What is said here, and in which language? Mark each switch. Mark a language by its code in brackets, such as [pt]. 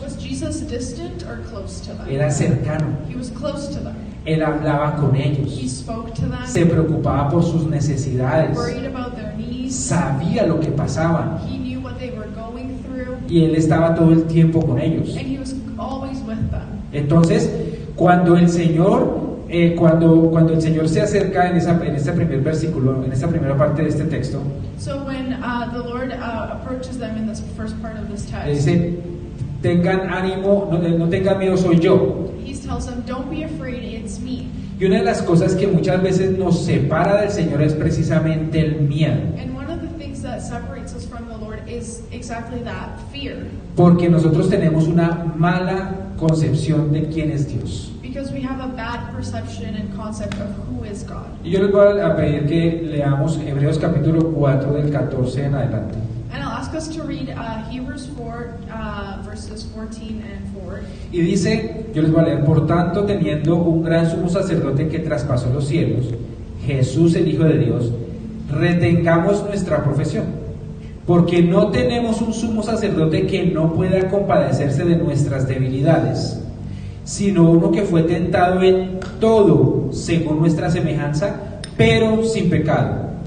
[en] Was Jesus distant or close to them? [es] Era cercano. [en] He was close to them. [es] Él hablaba con [en] He [es] ellos, [en] spoke to them, [es] se preocupaba por sus necesidades, [en] worried about their needs. [es] sabía lo que pasaban [en] He knew what they were going through, [es] y él estaba todo el tiempo con ellos. [en] and he was always with them. [es] Entonces, cuando el Señor cuando el Señor se acerca en este primer versículo, en esta primera parte de este texto, [en] So when the Lord approaches them in this first part of this [es] le [en] text, [es] dice, tengan ánimo, no tengan miedo, soy yo. [en] He tells them, don't be afraid, it's me. [es] Y una de las cosas que muchas veces nos separa del Señor es precisamente el miedo. [en] And one of the things that separates us from the Lord is exactly that, fear. [es] Porque nosotros tenemos una mala concepción de quién es Dios. [en] Because we have a bad perception and concept of who is God. [es] Y yo les voy a pedir que leamos Hebreos capítulo 4 del 14 en adelante. [en] And I'll ask us to read Hebrews 4, verses 14 and forward. [es] Y dice, yo les voy a leer, por tanto, teniendo un gran sumo sacerdote que traspasó los cielos, Jesús el Hijo de Dios, retengamos nuestra profesión, porque no tenemos un sumo sacerdote que no pueda compadecerse de nuestras debilidades, sino uno que fue tentado en todo según nuestra semejanza, pero sin pecado.